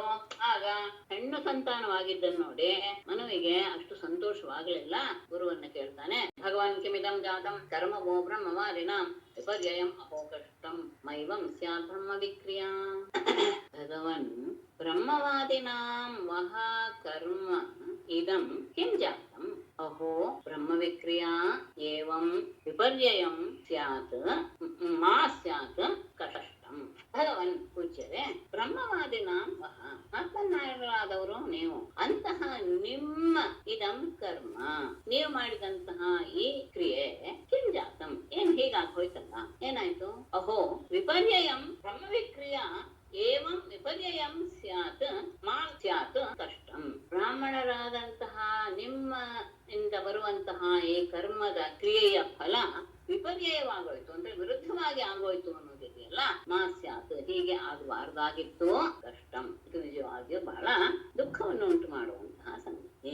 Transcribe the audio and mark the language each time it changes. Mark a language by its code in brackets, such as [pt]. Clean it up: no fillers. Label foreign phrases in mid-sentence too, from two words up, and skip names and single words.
[kn] ಆಗ ಹೆಣ್ಣು ಸಂತಾನವಾಗಿದ್ದನ್ನು ನೋಡಿ ಮನುವಿಗೆ ಅಷ್ಟು ಸಂತೋಷವಾಗಲಿಲ್ಲ. ಗುರುವನ್ನ ಕೇಳ್ತಾನೆ, [sa] ಭಗವಾನ್ ಕಿಮಿದಂ ಜಾತಂ ಕರ್ಮವೋ ಬ್ರಹ್ಮವಾರಿಣಾಂ ವಿಪರ್ಯಯಂ ಅಪೋಕಷ್ಟಂ ಮೈವಂ ಸ್ಯಾತ್ ಬ್ರಹ್ಮ ವಿಕ್ರಿಯಾ. ಭಗವನ್ ಬ್ರಹ್ಮವಾದಿನಾಂ ವಹ ಕರ್ಮ ಇದಂ ಕಿಂ ಜಾತಂ ಅಹೋ ಬ್ರಹ್ಮ ವಿಕ್ರಿಯಾ ಏವಂ ವಿಪರ್ಯಯಂ ಸ್ಯಾತ್ ಮಾ ಸ್ಯಾತ್ ಕಷ್ಟಂ. [kn] ಭಗವನ್ ಪೂಜ್ಯರೇ, [sa] ಬ್ರಹ್ಮವಾದಿನಾಂ ವಹ, [kn] ಆತ್ಮನಾಯಕರಾದವರು ನೀವು, ಅಂತಹ ನಿಮ್ಮ [sa] ಇದಂ ಕರ್ಮ, [kn] ನೀವು ಮಾಡಿದಂತಹ ಈ ಕ್ರಿಯೆ [sa] ಕಿಂ ಜಾತಂ, [kn] ಏನ್ ಹೀಗಾಗಿ ಹೋಯ್ತಲ್ಲ, ಏನಾಯ್ತು? [sa] ಅಹೋ ವಿಪರ್ಯಯಂ ಬ್ರಹ್ಮ ವಿಕ್ರಿಯಾ ಏವಂ ವಿಪರ್ಯಯಂ ಸ್ಯಾತ್ ಮಾ ಸ್ಯಾತ್ ಕಷ್ಟಂ. [kn] ಬ್ರಾಹ್ಮಣರಾದಂತಹ ನಿಮ್ಮ ಇಂದ ಬರುವಂತಹ ಈ ಕರ್ಮದ ಕ್ರಿಯೆಯ ಫಲ ವಿಪರ್ಯಯವಾಗೋಯ್ತು ಅಂದ್ರೆ ವಿರುದ್ಧವಾಗಿ ಆಗೋಯ್ತು ಅನ್ನೋದಿದೆಯಲ್ಲ, [sa] ಮಾ ಸ್ಯಾತ್, [kn] ಹೀಗೆ ಆಗಬಾರ್ದಾಗಿತ್ತು, ಕಷ್ಟಂ, ಇದು ನಿಜವಾಗಿಯೂ ಬಹಳ ದುಃಖವನ್ನು ಉಂಟು ಮಾಡುವಂತಹ ಸಂಗತಿ.